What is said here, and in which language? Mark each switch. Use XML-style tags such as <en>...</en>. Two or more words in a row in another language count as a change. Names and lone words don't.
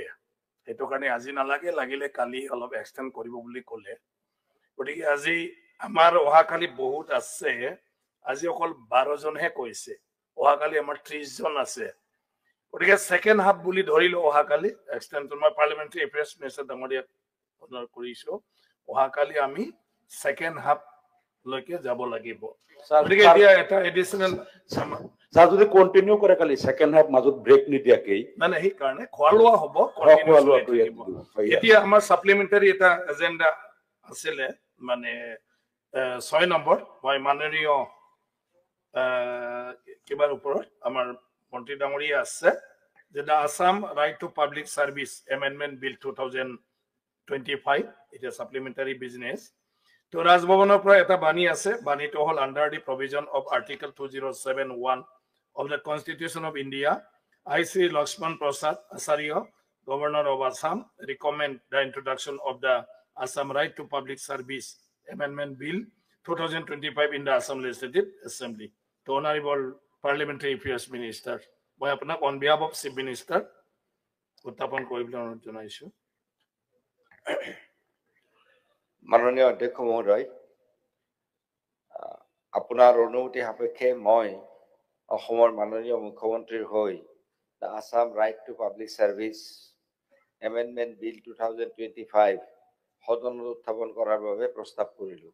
<as>সেইটো কাৰণে আজি নালাগে লাগিলে কালি অলপ এক্সটেণ্ড কৰিব বুলি ক'লে গতিকে আজি আমাৰ অহাকালি বহুত আছে আজি অকল 12 জনহে কৈছে অহাকালি আমাৰ 30 জন আছে গতিকে</as> <en>second half</en> <as>বুলি ধৰিলো অহাকালি এক্সটেনশ্যন মই</as> <en>Parliamentary Affairs Minister</en> <as>ডাঙৰীয়াক অনুৰোধ কৰিছো অহাকালি আমি</as> <en>second half</en> <as>লৈকে যাব লাগিব গতিকে এতিয়া এটা এডিচনেল স্যার যদি কন্টিনিউ করে খালি</as> <en>second half</en> <as>মাজত ব্রেক নিদিয়াকেই মানে সেইকাৰণে খোৱা লোৱা হ'ব এতিয়া আমাৰ সাপ্লিমেণ্টাৰী এটা এজেণ্ডা আছিলে মানে 6 নম্বৰ মই মাননীয় কিবাৰ ওপৰত আমাৰ মন্ত্ৰী ডাঙৰীয়া আছে যে দা আসাম ৰাইট টু পাব্লিক সাৰ্ভিস এমেন্ডমেন্ট বিল 2025 এটা</as> <en>supplementary business</en> <as>তো ৰাজভৱনৰ পৰা এটা বাণী আছে বাণীটো হ'ল</as> <en>under the provision of Article 2071 of the Constitution of India, I, Sri Lakshman Prasad Acharya, Governor of Assam, recommend the introduction of the Assam Right to Public Service Amendment Bill 2025 in the Assam Legislative Assembly. The Honorable Parliamentary Affairs Minister, on behalf of Chief Minister,</en> <as>উত্থাপন কৰিবলৈ অনুৰোধ জনাইছো মাননীয় অধ্যক্ষ মহোদয় আপোনাৰ অনুমতি সাপেক্ষে মই অসমৰ মাননীয় মুখ্যমন্ত্ৰীৰ হৈ দ্য আসাম ৰাইট টু পাব্লিক সাৰ্ভিস এমেন্ডমেন্ট বিল 2025 সদনত উত্থাপন কৰাৰ বাবে প্ৰস্তাৱ কৰিলো</as>